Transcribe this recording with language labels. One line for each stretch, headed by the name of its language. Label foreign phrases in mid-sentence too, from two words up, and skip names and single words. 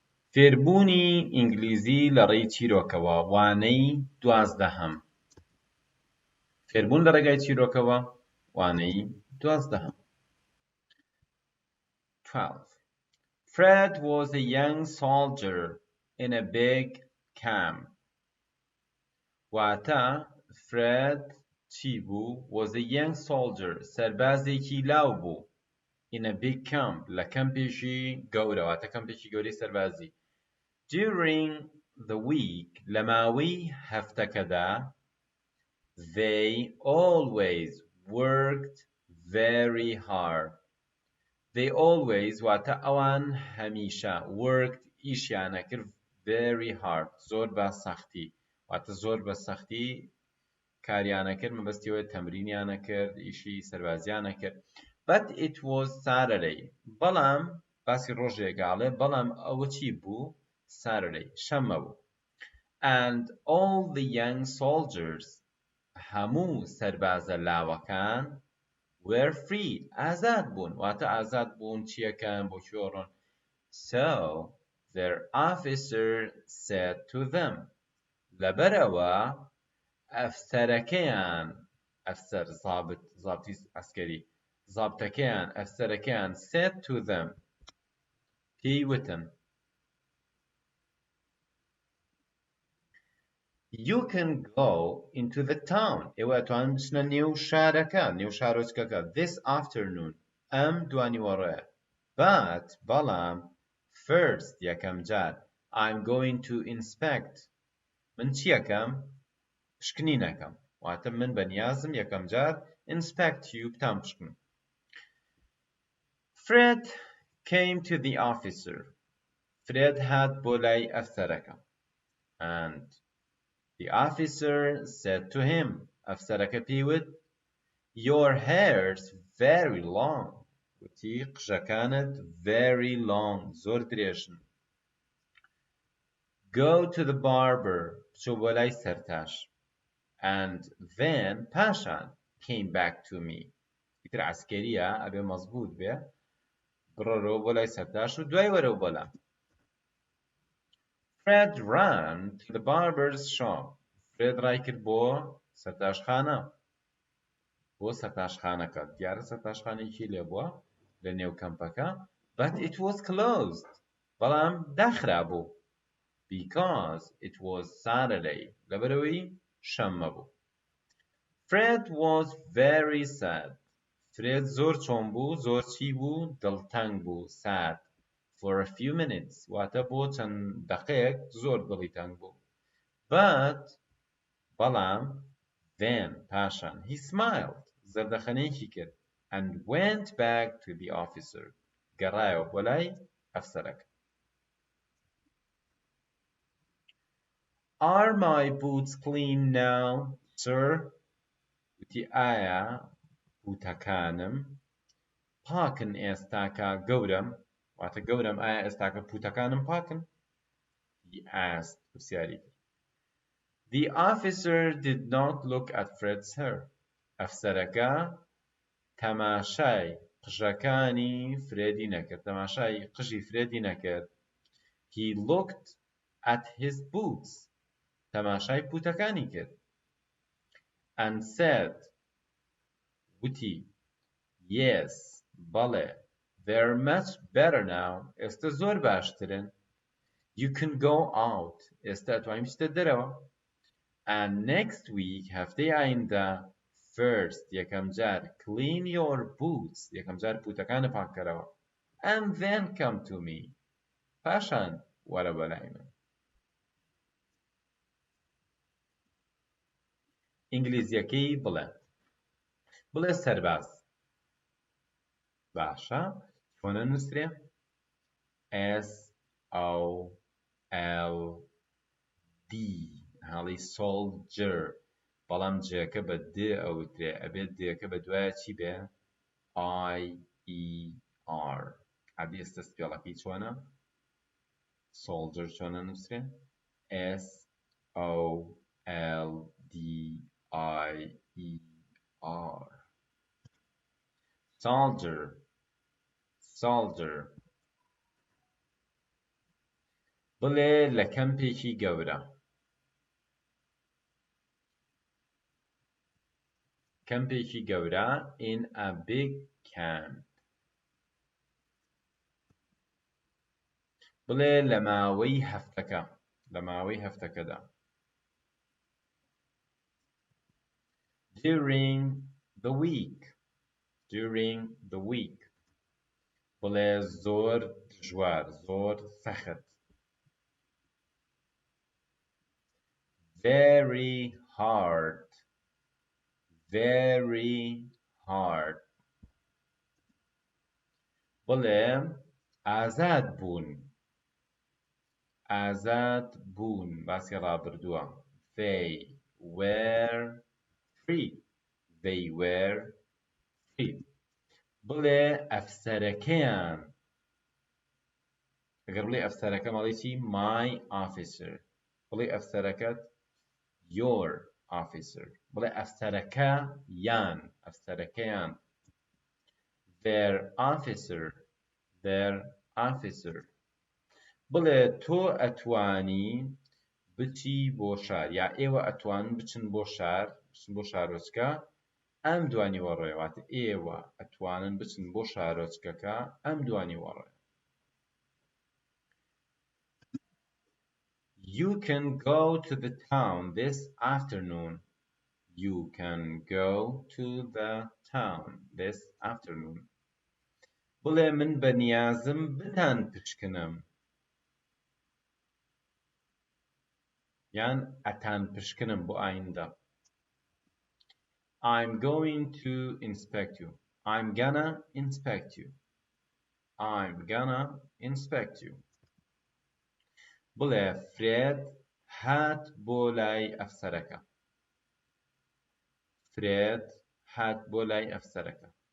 Central Kurdish: فێربوونی ئینگلیزی لەڕێی چیرۆکەوە وانەی دوازدەهەم. فێربوون لە ڕێگای چیرۆکەوە وانەی دوازدەهەم. 12.
English: Fred was a young soldier in a big camp.
Central Kurdish: واتە Fred چی بوو؟
English: was a young soldier
Central Kurdish: سەربازێکی لاو بوو
English: in a big camp
Central Kurdish: لە کەمپێکی گەورە واتە کەمپێکی گەورەی سەربازی.
English: During the week
Central Kurdish: لە ماوەی هەفتەکەدا
English: they always worked very hard. They always
Central Kurdish: واتە ئەوان هەمیشە worked ئیشیانە کرد
English: very hard
Central Kurdish: زۆر بە سەختی واتە زۆر بە سەختی کاریانە کرد مەبەستیەوەی تەمرینیانە کرد ئیشی سەربازیانە کرد.
English: But it was Saturday.
Central Kurdish: بەڵام باسی ڕۆژێکاڵێ بەڵام ئەوە چی بوو؟ Saturday شەممە بوو.
English: And all the young soldiers
Central Kurdish: هەموو سەربازە لاوەکان
English: were free
Central Kurdish: ئازاد بوون واتە ئازاد بوون چیەکەن بۆ کوێڕۆن.
English: So their officer said to them
Central Kurdish: لەبەرەوە ئەفسەرەکەیان ئەفسەر زابتی ئەسکەری زابتەکەیان ئەفسەرەکەیان
English: said to them
Central Kurdish: پێی وتن
English: You can go into the town.
Central Kurdish: ئێوە ئەتوانن بچنە نێو شارەکە نێو شارۆچکەکە
English: this afternoon
Central Kurdish: ئەم دوانیوەڕۆیە.
English: But بەڵام first
Central Kurdish: یەکەم جار
English: I'm going to inspect
Central Kurdish: من چیەکەم؟ پشکنینەکەم واتە من بەنیازم یەکەم جار
English: inspect you
Central Kurdish: بتان پشکنم.
English: Fred came to the officer.
Central Kurdish: Fred هات بۆ لای ئەفسەرەکە.
English: And the officer said to him
Central Kurdish: ئەفسەرەکە پێی وت
English: Your hair's very long. وتی قژەکانت very long زۆر درێژن. Go to the barber
Central Kurdish: بچۆ بۆ لای سەرتاش.
English: And then پاشان came back to me.
Central Kurdish: ئیتر عەسکەریە ئەبێ مەزبوط بێ بڕۆرەوە بۆ لای سەرتاش و دوای وەرەوە بۆلام.
English: Fred ran to the barber's shop.
Central Kurdish: Fred ڕای کرد بۆ سەرتاشخانە. بۆ سەرتاشخانەکە. دیارە سەرتاشخانەیەکی لێ بووە لە نێو کەمپەکە.
English: But it was closed.
Central Kurdish: بەڵام داخرا بوو.
English: Because it was Saturday.
Central Kurdish: لەبەرەوەی شەممە بوو.
English: Fred was very sad.
Central Kurdish: Fred زۆر چۆن بوو؟ زۆر چی بوو؟ دڵتەنگ بوو.
English: Sad. For a few minutes.
Central Kurdish: واتە بۆ چەند دەقەیەک زۆر دڵی تەنگ بوو.
English: But بەڵام then پاشان he smiled.
Central Kurdish: زەردەخەنەیەکی کرد.
English: And went back to the officer.
Central Kurdish: گەڕایەوە بۆ لای ئەفسەرەکە.
English: Are my boots clean now, sir?
Central Kurdish: وتی ئایا بوتەکانم پاکن ئێستاکە گەورم واتە گەورم ئایا ئێستاکە بوتەکانم پاکن؟
English: He asked
Central Kurdish: پرسیاری کرد.
English: The officer did not look at Fred's hair.
Central Kurdish: ئەفسەرەکە تەماشای قژەکانی فرێدی نەکرد. تەماشای قژی فرێدی نەکرد.
English: He looked at his boots.
Central Kurdish: تەماشای بوتەکانی کرد.
English: And said وتی Yes بەڵێ They're much better now.
Central Kurdish: ئێستا زۆر باشترن.
English: You can go out.
Central Kurdish: ئێستا ئەتوانین بچیتە دەرەوە.
English: And next week
Central Kurdish: هەفتەی ئایندە first یەکەم جار
English: clean your boots
Central Kurdish: یەکەم جار بوتەکانە پاککەرەوە.
English: And then come to me.
Central Kurdish: پاشان وەرە بەلای من. ئینگلیزیەکەی بڵێ. بڵێ سەرباز. باشە چۆنە نووسرێ؟ S-O-L-D هەڵی soldier بەڵام جەکە بە د ئەوترێ ئەبێت دەکە بە دوایە چی بێ؟ I-E-R عەبی ئێستا سپێڵەکەی چۆنە؟ soldier چۆنە نووسرێ؟
English: S-O-L-D-I-E-R soldier soldier.
Central Kurdish: بڵێ لە کەمپێکی گەورە. کەمپێکی گەورە
English: in a big camp.
Central Kurdish: بڵێ لە ماوەی هەفتەکە. لە ماوەی هەفتەکەدا.
English: during the week. during the week.
Central Kurdish: بڵێ زۆر دژوار، زۆر سەخت.
English: very hard. very hard.
Central Kurdish: بڵێ ئازاد بوون. ئازاد بوون باسی ڕابردووە.
English: they were free. they were free.
Central Kurdish: بڵێ ئەفسەرەکەیان. ئەگەر بڵێ ئەفسەرەکە مەڵێکی
English: my officer.
Central Kurdish: بڵێ ئەفسەرەکەت
English: your officer.
Central Kurdish: بڵێ ئەفسەرەکە یان ئەفسەرەکەیان.
English: their officer. their officer.
Central Kurdish: بڵێ تۆ ئەتوانی بچی بۆ شار یا ئێوە ئەتوانن بچن بۆ شار بچن بۆ شارۆچکە ئەم دوانی وەڕۆیە واتە ئێوە ئەتوانن بچن بۆ شارۆچکەکە ئەم دوانی وەڕۆیە.
English: You can go to the town this afternoon. You can go to the town this afternoon.
Central Kurdish: بڵێ من بەنیازم بتان پشکنم. یان ئەتان پشکنم بۆ ئایندە.
English: I'm going to inspect you. I'm gonna inspect you. I'm gonna inspect you.
Central Kurdish: بڵێ فرێد هات بۆ لای ئەفسەرەکە. فرێد هات بۆ لای ئەفسەرەکە.